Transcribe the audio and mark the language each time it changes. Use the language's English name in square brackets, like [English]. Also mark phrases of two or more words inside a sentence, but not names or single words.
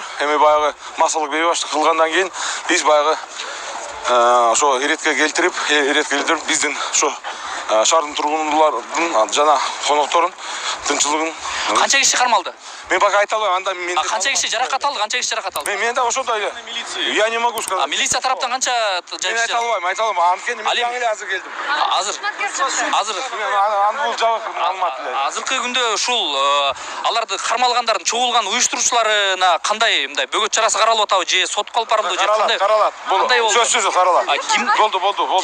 [Kyrgyz] Эми баягы массалык бейбаштык кылгандан кийин биз баягы ошо иретке келтирип биздин ошо шаардын тургундардын жана коноктордун тынччылыгын. Канча киши кармалды? Мен пока айта албайм. Анда мен канча киши жаракат алды? Мен да ошондой эле. [Russian] Я не могу сказать. [Kyrgyz] Милиция тараптан канча Мен айта албайм. Анткени мен жаңы эле азыр келдим. Азыр бул жабык маалымат эле. Азыркы күндө ушул аларды кармалгандардын чогулган уюштуруучуларына кандай мындай бөгөт чарасы каралып атабы же сотко алып барымды же кандай? Каралат. Сөзсүз каралат. Болду.